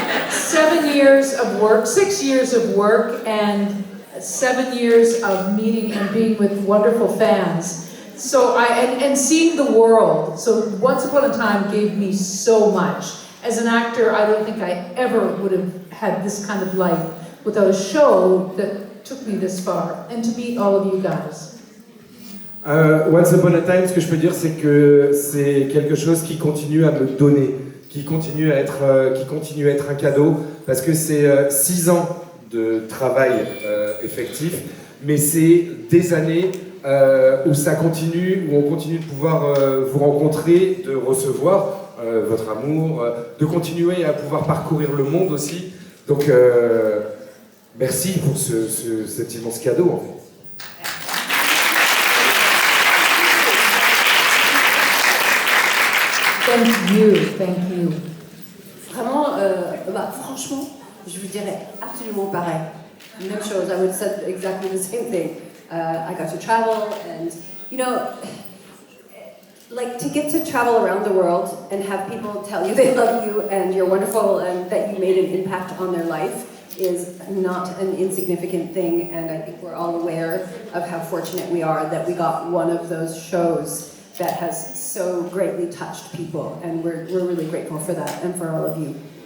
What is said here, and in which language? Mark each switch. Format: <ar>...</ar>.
<en>7 years of work, 6 years of work, and 7 years of meeting and being with wonderful fans. So and seeing the world. So Once Upon a Time gave me so much. As an actor, I don't think I ever would have had this kind of life without a show that took me this far. And to meet all of you guys.</en> <fr>Once Upon a Time, ce que je peux dire, c'est que c'est quelque chose qui continue à me donner, qui continue à être un cadeau, parce que c'est 6 ans de travail effectif, mais c'est des années où ça continue, où on continue de pouvoir vous rencontrer, de recevoir votre amour, de continuer à pouvoir parcourir le monde aussi. Donc merci pour cet immense cadeau en fait.</fr> <en>Thank you.</en> <fr>Vraiment, franchement, je vous dirais absolument pareil. Même chose,</fr> <en>I would say exactly the same thing. I got to travel and, you know, like to get to travel around the world and have people tell you they love you and you're wonderful and that you made an impact on their life is not an insignificant thing, and I think we're all aware of how fortunate we are that we got one of those shows that has so greatly touched people, and we're really grateful for that and for all of you.</en>